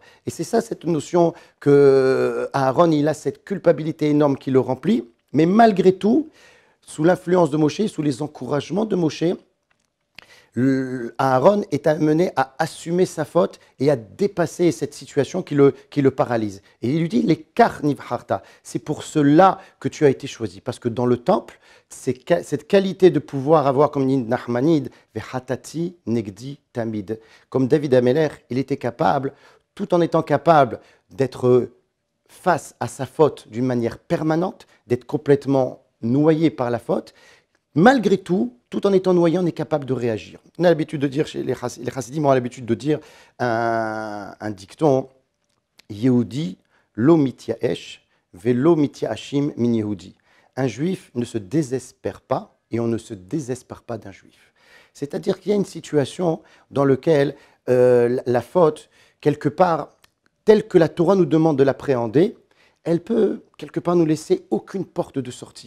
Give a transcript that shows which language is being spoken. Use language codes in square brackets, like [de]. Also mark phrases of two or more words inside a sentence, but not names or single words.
[fr] Et c'est ça, cette notion que Aaron, il a cette culpabilité énorme qui le remplit, mais malgré tout, sous l'influence de Moshe, sous les encouragements de Moshe, Aaron est amené à assumer sa faute et à dépasser cette situation qui le paralyse. Et il lui dit, l'écart nivharta, c'est pour cela que tu as été choisi. Parce que dans le temple, cette qualité de pouvoir avoir, comme dit Nachmanide, [he] וחטאתי נגדי תמיד. [fr] Comme David Ameller, il était capable, tout en étant capable d'être face à sa faute d'une manière permanente, d'être complètement noyé par la faute, malgré tout en étant noyé, on est capable de réagir. On a l'habitude de dire, les chassidim ont l'habitude de dire un dicton, [he] יהודי לא מתייאש ולא מתייאשים מן יהודי. [fr] Un juif ne se désespère pas et on ne se désespère pas d'un juif. C'est-à-dire qu'il y a une situation dans laquelle la faute, quelque part, telle que la Torah nous demande de l'appréhender, elle peut quelque part nous laisser aucune porte de sortie.